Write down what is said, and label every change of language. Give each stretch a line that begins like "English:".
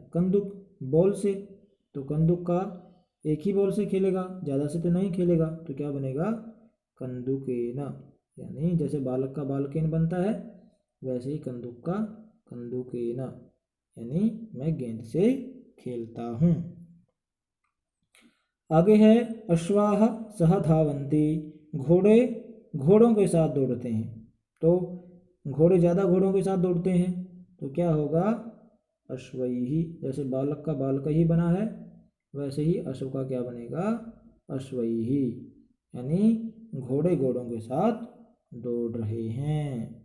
Hindi: कंदुक, ball से। तो कंदुक का एक ही बॉल से खेलेगा, ज़्यादा से तो नहीं खेलेगा, तो क्या बनेगा? कंदुकेन, यानी जैसे बालक का बालकेन बनता है, वैसे ही कंदुक का कंदुकेन, यानी मैं गेंद से खेलता हूँ। आगे है
Sanskrit: अश्वाः सह धावन्ति।
Hindi: घोड़े घोड़ों के साथ दौड़ते हैं। तो घोड़े ज़्यादा घोड़ों के साथ दौड़ते हैं, तो क्या होगा? अश्वैहि, जैसे बालक का बालक ही बना है, वैसे ही अश्व का क्या बनेगा? अश्वैहि, यानी घोड़े घोड़ों के साथ दौड़ रहे हैं।